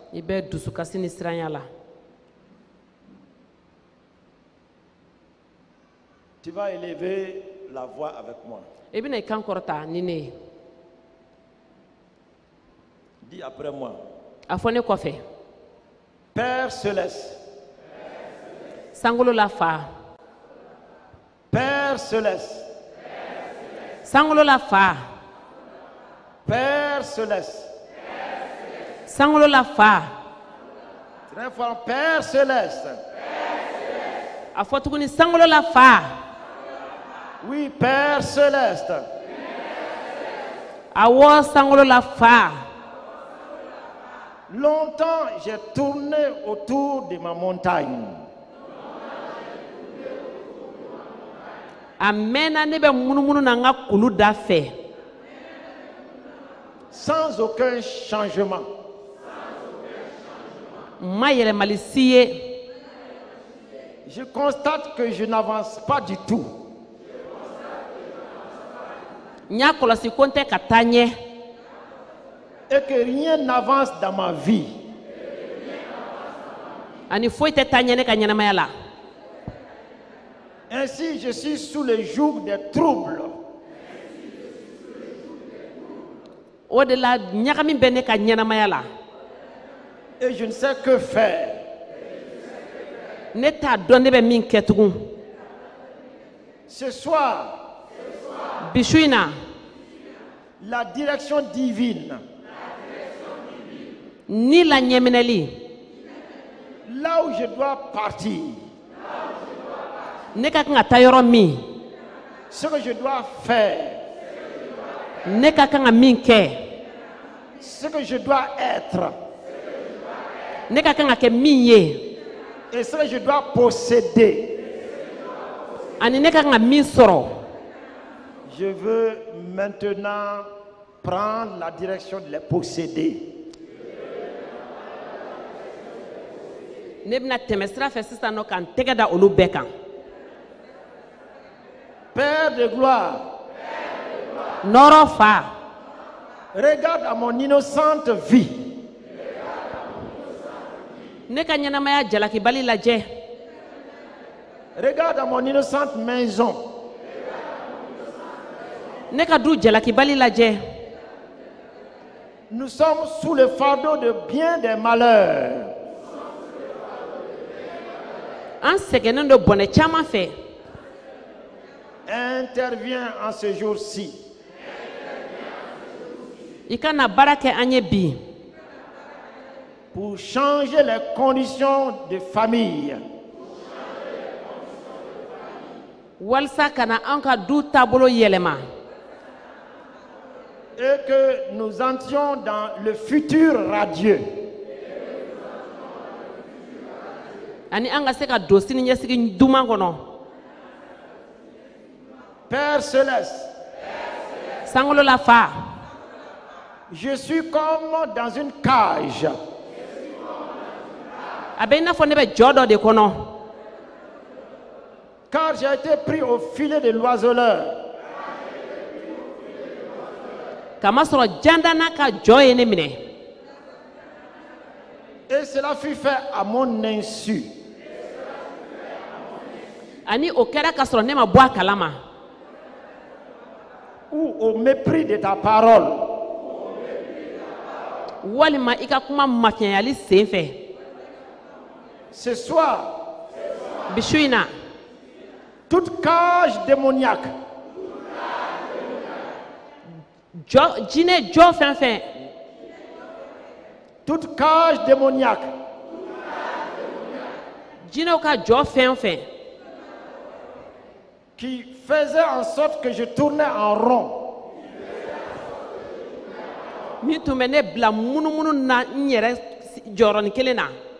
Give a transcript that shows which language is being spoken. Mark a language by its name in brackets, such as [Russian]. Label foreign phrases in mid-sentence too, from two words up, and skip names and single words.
[Bambara] I bɛ dusukasi ni siranya la. [French] Tu vas élever la voix avec moi. [Bambara] I bɛna i kan kɔrɔta ni ne ye. [French] Dis après moi. [Bambara] A fɔ ne kɔfɛ. [French] Père céleste. [Bambara] Sankolo la fa. [French] Père céleste. [Bambara] Sankolo la fa. [French] Père céleste. [Bambara] Sankolo la fa. [French] Très fort. Père céleste. [Bambara] A fɔ tuguni sankolo la fa. [French] Oui, Père céleste. [Bambara] Awɔ sankolo la fa. [French] Longtemps, j'ai tourné autour de ma montagne. [Bambara] A mɛnna ne bɛ munumunu na n ka kulu da fɛ. [French] Sans aucun changement. [Bambara] Ma yɛlɛmali si ye. [French] Je constate que je n'avance pas du tout. [Bambara] N y'a kɔlɔsi ko n tɛ ka taa ɲɛ. [French] Et que rien n'avance dans ma vie. [Bambara] Ani foyi tɛ taa ɲɛ ne ka ɲɛnamaya la. [French] Ainsi, je suis sous le joug des troubles. [Bambara] O de la ɲagami bɛ ne ka ɲɛnamaya la. [French] Et je ne sais que faire. [Bambara] Ne t'a dɔn ne bɛ min kɛ tugun. [French] Ce soir, [Bambara] Bi su in na, [French] la direction divine, [Bambara] ni la ɲɛminɛli, [French] là où je dois partir, [Bambara] ne ka kan ka taa yɔrɔ min, [French] ce que je dois faire, [Bambara] ne ka kan ka min kɛ, [French] ce que je dois être, [Bambara] ne ka kan ka kɛ min ye, [French] et ce que je dois posséder. [Bambara] ani ne ka kan ka min sɔrɔ. [French] Je veux maintenant prendre la direction de les posséder. [Bambara] Ne bɛna tɛmɛ sira fɛ sisan nɔ ka n tɛgɛ da olu bɛɛ kan. [French] Père de gloire, [Bambara] Nɔrɔ fa, [French] regarde à mon innocente vie. [Bambara] ne ka ɲɛnamaya jalakibali lajɛ. [French] Regarde à mon innocente maison. [Bambara] Ne ka du jalakibali lajɛ. [French] Nous sommes sous le fardeau de bien des malheurs. [Bambara] An sɛgɛnnen don bɔnɛ caman fɛ. [French] Interviens en ce jour-ci. [Bambara] I ka na baara kɛ an ye bi. [French] Pour changer les conditions de famille. [Bambara] Walasa ka na an ka du taabolo yɛlɛma. [French] Et que nous entrions dans le futur radieux. [Bambara] Ani an ka se ka don sini ɲɛsigi duman kɔnɔ. [French] Père céleste, [Bambara] Sankolo la fa, [French] je suis comme dans une cage. [Bambara] a bɛ i n'a fɔ ne bɛ jɔ dɔ de kɔnɔ. [French] Car j'ai été pris au filet de l'oiseleur. [Bambara] Kamasɔrɔ janda n'a ka jɔ ye ne minɛ. [French] Et cela fut fait à mon insu. [Bambara] Ani o kɛra ka sɔrɔ ne ma bɔ a kalama. [French] Ou au mépris de ta parole. [Bambara] Walima i ka kuma mafiɲɛyali sen fɛ. [French] Ce soir, [Bambara] Bi su in na, [French] toute cage démoniaque [Bambara] jinɛ jɔ fɛn fɛn, [French] toute cage démoniaque [Bambara] jinɛw ka jɔ fɛn fɛn [French] qui faisait en sorte que je tournais en rond, [Bambara] min tun bɛ ne bila munumunu na n yɛrɛ jɔyɔrɔnin kelen na.